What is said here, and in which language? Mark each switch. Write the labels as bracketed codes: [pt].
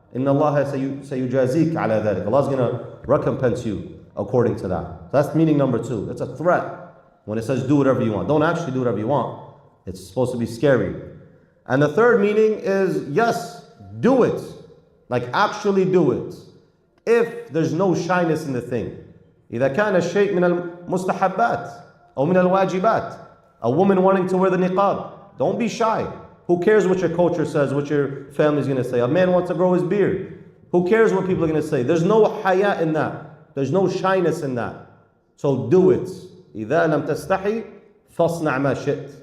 [ar] Inna Allah sayujazik ala dhalik. [en] Allah's going to recompense you according to that. So that's meaning number two. It's a threat when it says do whatever you want. Don't actually do whatever you want. It's supposed to be scary. And the third meaning is, yes, do it. Like actually do it. If there's no shyness in the thing. [ar] إذا كان الشيء من المستحبات أو من الواجبات. [en] A woman wanting to wear the niqab. Don't be shy. Who cares what your culture says, what your family's going to say? A man wants to grow his beard. Who cares what people are going to say? There's no haya in that. There's no shyness in that. So do it. [ar] إِذَا لَمْ تَسْتَحِي فَاصْنَعْ مَا شِئْتَ.